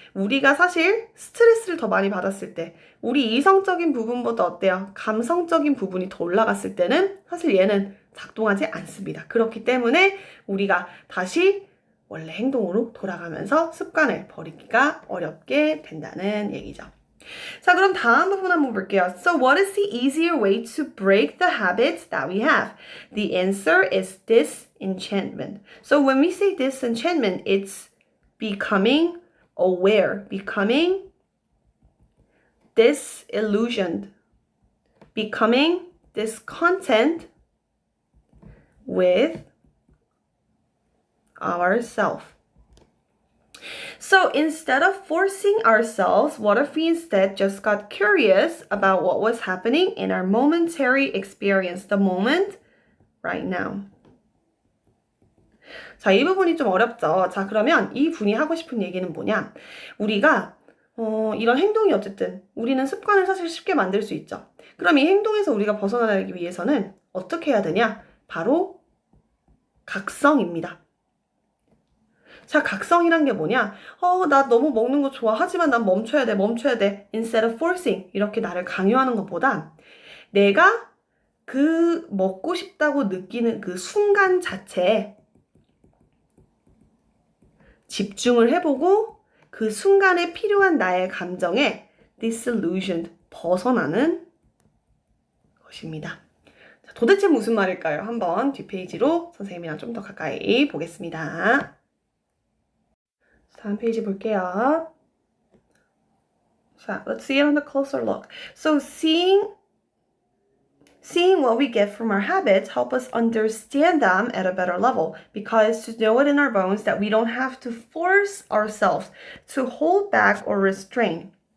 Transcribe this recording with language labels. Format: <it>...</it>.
<ko>우리가 사실 스트레스를 더 많이 받았을 때, 우리 이성적인 부분보다 어때요? 감성적인 부분이 더 올라갔을 때는 사실 얘는 작동하지 않습니다. 그렇기 때문에 우리가 다시 원래 행동으로 돌아가면서 습관을 버리기가 어렵게 된다는 얘기죠. 자, 그럼 다음 부분 한번 볼게요.</ko> <en>So what is the easier way to break the habits that we have? The answer is disenchantment. So when we say disenchantment, it's becoming aware, becoming disillusioned, becoming discontent with ourselves. So instead of forcing ourselves, what if we instead just got curious about what was happening in our momentary experience, the moment right now?</en> <ko>자, 이 부분이 좀 어렵죠. 자, 그러면 이 분이 하고 싶은 얘기는 뭐냐? 우리가 이런 행동이 어쨌든 우리는 습관을 사실 쉽게 만들 수 있죠. 그럼 이 행동에서 우리가 벗어나기 위해서는 어떻게 해야 되냐? 바로 각성입니다. 자, 각성이란 게 뭐냐? 나 너무 먹는 거 좋아. 하지만 난 멈춰야 돼.</ko> <en>Instead of forcing.</en> <ko>이렇게 나를 강요하는 것보다 내가 그 먹고 싶다고 느끼는 그 순간 자체에 집중을 해보고 그 순간에 필요한 나의 감정에 disillusioned, 벗어나는 것입니다. 자, 도대체 무슨 말일까요? 한번 뒷페이지로 선생님이랑 좀 더 가까이 보겠습니다. 다음 페이지 볼게요.</ko> <en>자, let's see it on a closer look. So seeing what we get from our habits help us understand them at a better level, because to know it in our bones that we don't have to force ourselves to hold back or restrain.</en>